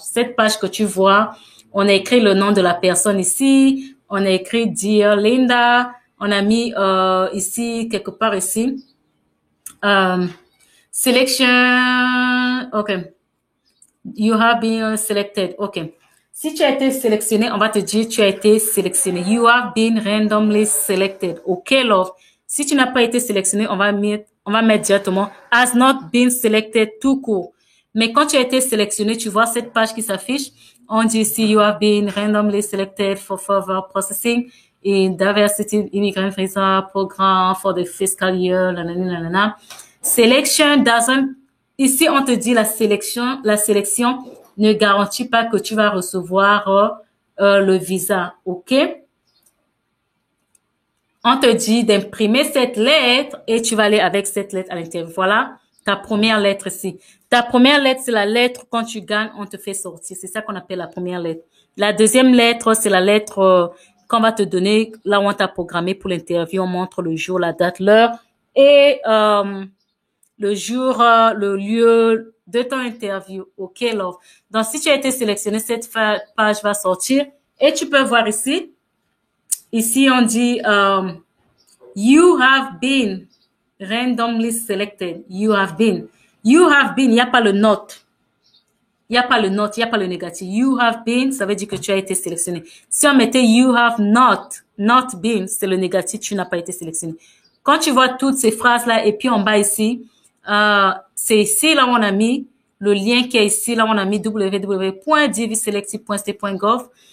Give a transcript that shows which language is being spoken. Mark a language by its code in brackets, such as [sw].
[fr] Cette page que tu vois, on a écrit le nom de la personne ici, on a écrit Dear Linda, on a mis ici, quelque part ici, Selection, OK. [en] You have been selected. OK. [fr] Si tu as été sélectionné, on va te dire tu as été sélectionné. [en] You have been randomly selected. OK, love. [fr] Si tu n'as pas été sélectionné, on va mettre directement [en] has not been selected [fr] tout court. Mais quand tu as été sélectionné, tu vois cette page qui s'affiche. On dit ici [en] you have been randomly selected for further processing in diversity immigrant visa program for the fiscal year. Nanana. Selection doesn't. [fr] Ici, on te dit la sélection ne garantit pas que tu vas recevoir le visa, OK? On te dit d'imprimer cette lettre et tu vas aller avec cette lettre à l'intérieur. Voilà ta première lettre ici. Ta première lettre, c'est la lettre quand tu gagnes, on te fait sortir. C'est ça qu'on appelle la première lettre. La deuxième lettre, c'est la lettre qu'on va te donner là où on t'a programmé pour l'interview. On montre le jour, la date, l'heure et le jour, le lieu de ton interview. [en] OK, love. [fr] Donc, si tu as été sélectionné, cette page va sortir. Et tu peux voir ici. Ici, on dit, [en] you have been randomly selected. You have been. You have been. [fr] Il n'y a pas le not. Il n'y a pas le not. Il n'y a pas le négatif. [en] You have been, [fr] ça veut dire que tu as été sélectionné. Si on mettait [en] you have not been, [fr] c'est le négatif, tu n'as pas été sélectionné. Quand tu vois toutes ces phrases-là, et puis en bas ici, c'est ici, là, on a mis le lien qui est ici, là, on a mis www.diviselective.st.gov.